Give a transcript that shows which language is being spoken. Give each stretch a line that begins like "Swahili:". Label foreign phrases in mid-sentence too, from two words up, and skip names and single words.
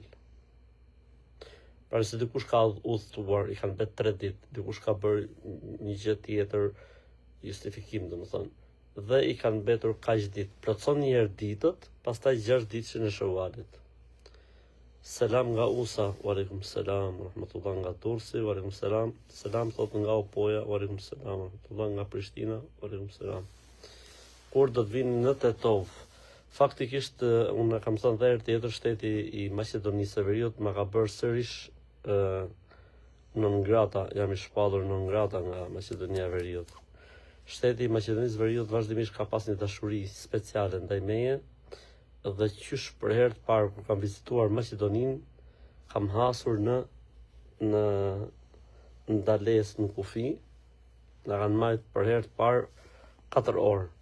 Albanian: Pra se dikush ka udhëtuar, i kanë bërë 3 ditë, dikush ka bërë një gjë tjetër, justifikim domethënë, dhe i kanë mbetur kaq ditë. Plotëson një herë ditët, pastaj 6 ditëshin e Shawwalit. Selam nga Usa.
Arabic: وعليكم السلام ورحمة الله.
Albanian: Nga Durrësi.
Arabic: وعليكم السلام.
Albanian: Selam thot nga Opoja.
Arabic: وعليكم السلام ورحمة الله.
Albanian: Nga Prishtina.
Arabic: وعليكم السلام.
Albanian: Kur do të vini në Tetov? Faktikisht unë kam thënë dhe herë tjetër, shteti i Maqedonisë së Veriut më ka bërë sërish
Latin: non grata,
Albanian: jam i shpallur
Latin: non grata
Albanian: nga Maqedonia e Veriut. Shteti i Maqedonisë së Veriut vazhdimisht ka pas një dashuri speciale ndaj meje, dhe qysh për herë të parë kur kam vizituar Maqedoninë, kam hasur në ndales në kufi, na kanë marrë për herë të parë 4 orë.